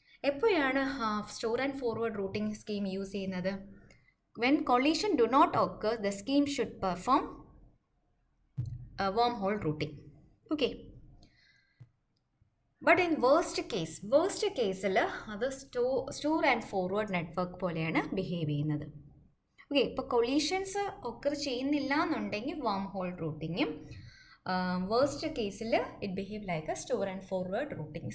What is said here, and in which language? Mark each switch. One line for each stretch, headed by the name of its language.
Malayalam: എപ്പോഴാണ് store and forward routing scheme use ചെയ്യുന്നത്?
English: When collision do not occur, the scheme should perform wormhole routing.
Malayalam: Okay, but in worst കേസിൽ അത് store and forward network പോലെയാണ് behave ചെയ്യുന്നത്. Okay, ഇപ്പോൾ collisions occur ചെയ്യുന്നില്ല എന്നുണ്ടെങ്കിൽ wormhole റൂട്ടിങ്ങും, worst കേസിൽ
English: It behave like a store and forward routing.